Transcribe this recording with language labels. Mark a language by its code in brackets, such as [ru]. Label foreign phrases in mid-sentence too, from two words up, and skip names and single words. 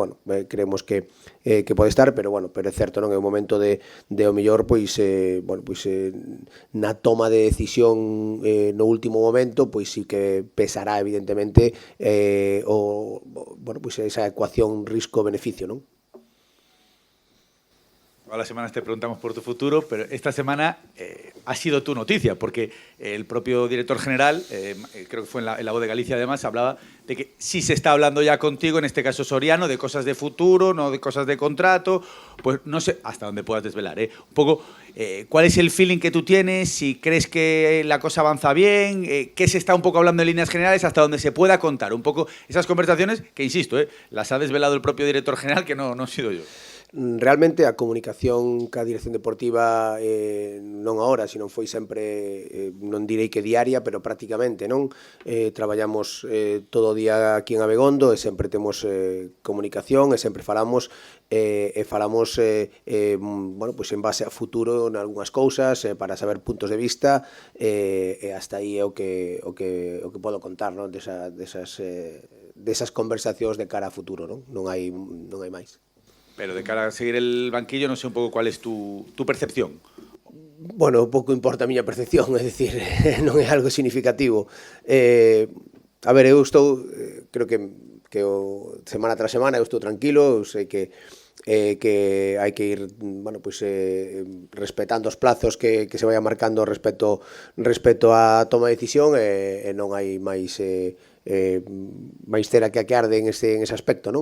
[gl] Bueno, creemos que pode estar, pero bueno, pero é certo, non é o momento de o mellor, pois na toma de decisión no último momento, pois sí que pesará evidentemente bueno, pois esa ecuación risco-beneficio, non? [es] Todas las semanas te preguntamos por tu futuro, pero esta semana ha sido tu noticia, porque el propio director general, creo que fue en la Voz de Galicia además, hablaba de que sí se está hablando ya contigo, en este caso Soriano, de cosas de futuro, no de cosas de contrato. Pues no sé hasta dónde puedas desvelar, un poco cuál es el feeling que tú tienes, si crees que la cosa avanza bien, qué se está un poco hablando en líneas generales, hasta donde se pueda contar un poco esas conversaciones que, insisto, las ha desvelado el propio director general, que no he sido yo. [gl] Realmente a comunicación ca dirección deportiva non agora, sino foi sempre, non direi que diaria, pero prácticamente, non? Traballamos todo o día aquí en Abegondo e sempre temos comunicación e sempre falamos bueno, pues en base a futuro en algunhas cousas, para saber puntos de vista, e hasta aí é o que podo contar, non? Desas conversacións de cara a futuro, non? Non hai máis. [es] Pero de cara a seguir el banquillo, no sé un pouco cuál es tu percepción. [gl] Bueno, pouco importa a miña percepción, é dicir, non é algo significativo. A ver, eu estou, creo que semana tras semana eu estou tranquilo, eu sei que hai que ir, bueno, pues, respetando os plazos [es] que se vayan marcando [gl] respecto á toma de decisión, e non hai máis cera que arde en ese aspecto, non?